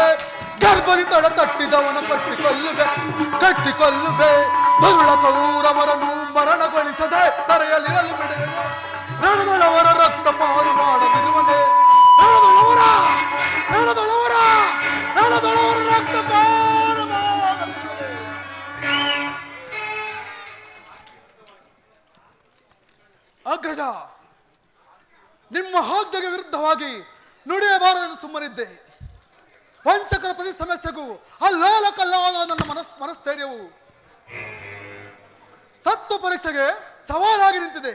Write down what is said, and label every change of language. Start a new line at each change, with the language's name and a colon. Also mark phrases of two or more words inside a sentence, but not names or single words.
Kannada: ಗರ್ಭದಿ ತಡ ತಟ್ಟಿದವನ ಕಟ್ಟಿಕೊಳ್ಳುವೆ. ದುರುಳ ಕೌರವರನ್ನು ಮರಣಗೊಳಿಸದೆ ತರೆಯಲಿರಲು ಬಿಡುವೆನೆ. ನಡೆದೊಳವರ ರಕ್ತಪಾನ ಮಾಡದಿರುವನೆ, ನಡೆದೊಳವರ ರಕ್ತಪಾನ ಮಾಡದಿರುವನೆ. ಅಗ್ರಜ, ನಿಮ್ಮ ಆಜ್ಞೆಗೆ ವಿರುದ್ಧವಾಗಿ ನುಡಿಯಬಾರದೆಂದು ಸುಮ್ಮನಿದ್ದೆ. ವಂಚಕರ ಪ್ರತಿ ಸಮಸ್ಯೆಗೂ ಅಲ್ಲೋಲ ಕಲ್ಲವಾದ ನನ್ನ ಮನಸ್ಥೈರ್ಯವು ಸತ್ವ ಪರೀಕ್ಷೆಗೆ ಸವಾಲಾಗಿ ನಿಂತಿದೆ.